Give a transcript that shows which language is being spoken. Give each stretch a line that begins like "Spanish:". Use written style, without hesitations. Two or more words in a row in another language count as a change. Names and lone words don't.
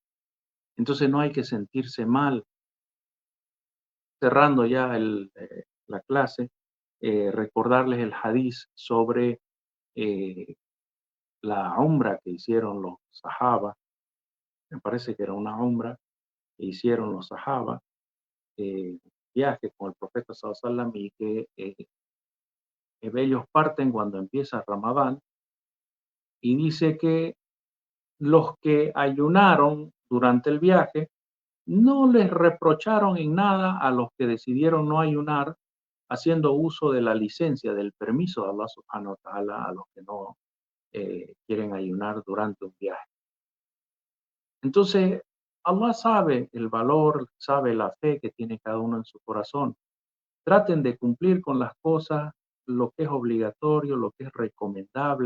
Spanish: Entonces no hay que sentirse mal. Cerrando ya la clase, recordarles el hadiz sobre eh, la umra que hicieron los sahaba. Me parece que era una umra que hicieron los sahaba, viaje con el profeta
Arabic: صلى الله عليه وسلم,
Spanish: y que ellos parten cuando empieza Ramadán, y dice que los que ayunaron durante el viaje no les reprocharon en nada a los que decidieron no ayunar, haciendo uso de la licencia, del permiso de
Arabic: الله سبحانه وتعالى
Spanish: a los que no quieren ayunar durante un viaje. Entonces, Allah sabe el valor, sabe la fe que tiene cada uno en su corazón. Traten de cumplir con las cosas, lo que es obligatorio, lo que es recomendable.